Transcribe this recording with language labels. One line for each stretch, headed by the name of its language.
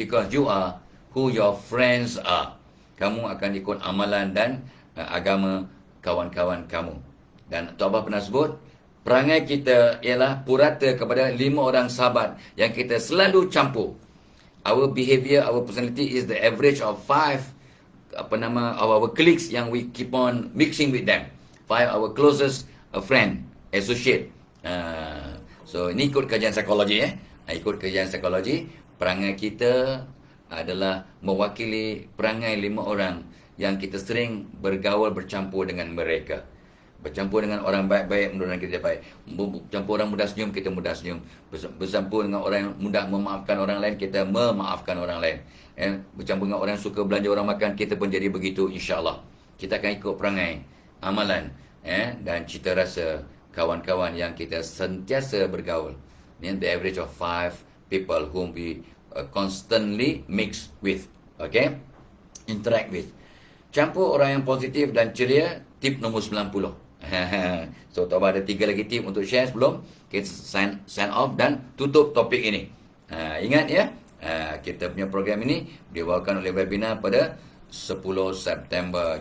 English: Because you are who your friends are.
Malay: Kamu akan ikut amalan dan agama kawan-kawan kamu. Dan Tok Abah pernah sebut, perangai kita ialah purata kepada 5 orang sahabat yang kita selalu campur.
English: Our behavior, our personality is the average of 5 our colleagues yang we keep on mixing with them. 5 our closest friend, associate.
Malay: So ini ikut kajian psikologi ya. Ikut kajian psikologi, perangai kita adalah mewakili perangai 5 orang yang kita sering bergaul bercampur dengan mereka. Bercampur dengan orang baik-baik, menurut kita baik. Bercampur orang mudah senyum, kita mudah senyum. Bercampur dengan orang yang mudah memaafkan orang lain, kita memaafkan orang lain. Bercampur dengan orang yang suka belanja orang makan, kita pun jadi begitu insya-Allah. Kita akan ikut perangai, amalan dan cita rasa kawan-kawan yang kita sentiasa bergaul.
English: The average of 5 people whom we constantly mix with. Okay? Interact with.
Malay: Campur orang yang positif dan ceria. Tip nombor 90. So Tok Abah ada 3 lagi tip untuk share sebelum kita sign off dan tutup topik ini. Ingat ya, kita punya program ini dibawakan oleh webinar pada 10 September.